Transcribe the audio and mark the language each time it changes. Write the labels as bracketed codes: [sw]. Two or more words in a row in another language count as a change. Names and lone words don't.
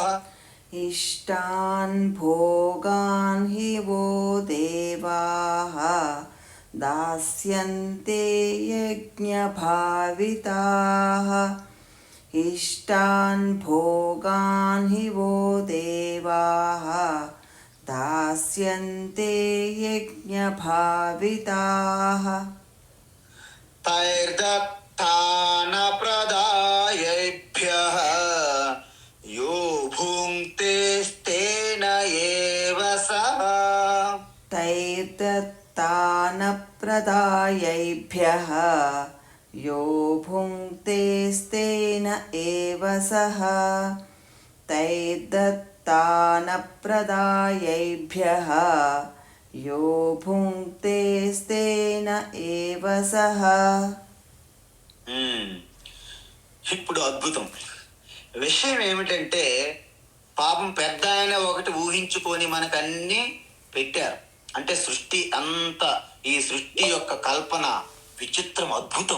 [sa] इष्टान् भोगान् हि वो देवाः, दास्यन्ते यज्ञभाविताः, इष्टान् भोगान् हि वो देवाः, दास्यन्ते यज्ञभाविताः తైర్దత్తాన ప్రదాయైభ్యః, యో భుంక్తేస్తేన ఏవ సః, तैर्दत्तानप्रदायैभ्यः, यो भुङ्क्तेस्तेन एव सः, तैर्दत्तानप्रदायैभ्यः, यो भुङ्क्तेस्तेन एव सः [te] ఇప్పుడు అద్భుతం. విషయం ఏమిటంటే, పాపం పెద్ద ఆయన ఒకటి ఊహించుకొని మనకన్నీ పెట్టారు. అంటే సృష్టి అంతా, ఈ సృష్టి యొక్క కల్పన విచిత్రం, అద్భుతం.